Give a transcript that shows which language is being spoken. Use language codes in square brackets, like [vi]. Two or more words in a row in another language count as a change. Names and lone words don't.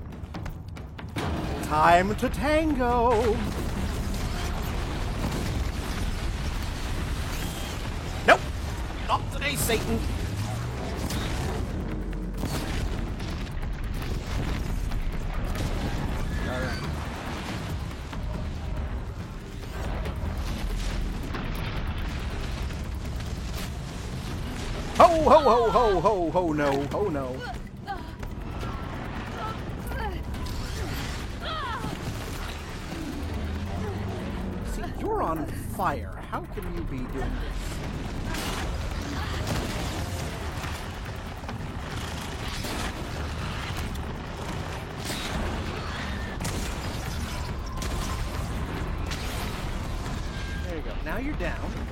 [en] Time to tango. Nope. Not today, Satan. All right. Ho, ho, ho, ho, ho, ho, no, ho, no. You're on fire. How can you be doing this? There you go. Now you're down.